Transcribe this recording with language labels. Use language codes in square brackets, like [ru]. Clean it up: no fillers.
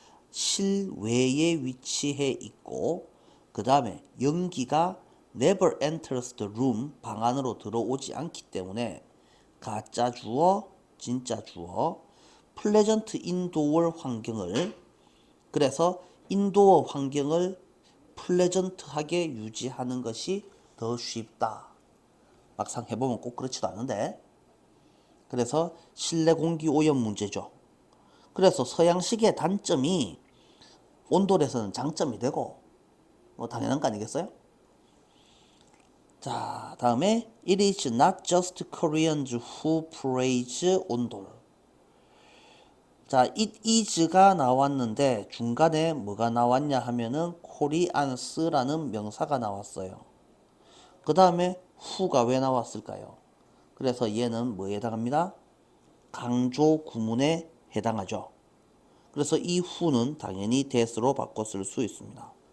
[ko] 실외에 위치해 있고 그 다음에 연기가 [en] never enters the room [ko] 방 안으로 들어오지 않기 때문에 가짜 주어 진짜 주어 [en] pleasant indoor [ko] 환경을 그래서 인도어 환경을 플레전트하게 유지하는 것이 더 쉽다. 막상 해보면 꼭 그렇지도 않은데 그래서 실내 공기 오염 문제죠. 그래서 서양식의 단점이 온돌에서는 장점이 되고 뭐 당연한 거 아니겠어요? 자, 다음에 [en] It is not just Koreans who praise 온돌. [ko] 자, [en] it is [ko] 가 나왔는데 중간에 뭐가 나왔냐 하면은 코리안스라는 명사가 나왔어요. 그 다음에 who가 왜 나왔을까요? 그래서 얘는 뭐에 해당합니다? 강조 구문에 해당하죠. 그래서 이 who는 당연히 that으로 바꿔 쓸 수 있습니다.